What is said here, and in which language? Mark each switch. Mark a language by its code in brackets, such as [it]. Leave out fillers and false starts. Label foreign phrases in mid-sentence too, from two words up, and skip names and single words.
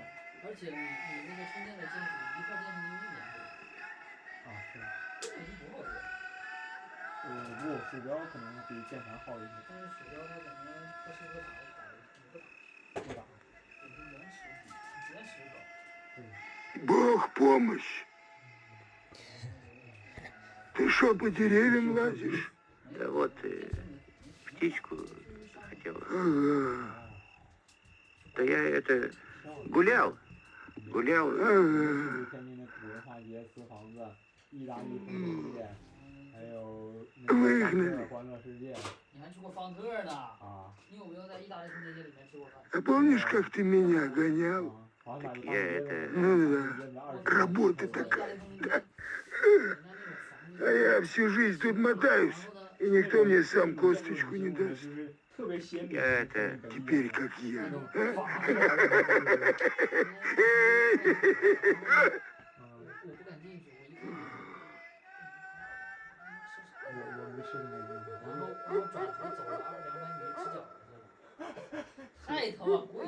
[zh] 而且你那个充电的键鼠一块电池能用1年多。是。这个不好用。不，鼠标可能比键盘好一些。但是鼠标它可能不适合不打。延迟高。 [ru] Бог помощь! Ты что, по деревьям лазишь? Да вот, птичку хотел Да я это гулял. [zh] 天津的古文化节、瓷房子、意大利风世界，还有那个方特欢乐世界。你还去过方特呢？啊。你有没有在意大利风世界里面吃过饭？ [ru] А помнишь, как ты меня гонял? Я это... работать. А я всю жизнь тут мотаюсь, и никто мне сам косточку не даст. Я это... Теперь как я. [zh] 我不敢进去，我没吃过那个。然后我转头走了200米吃饺子去了，太疼了，贵了。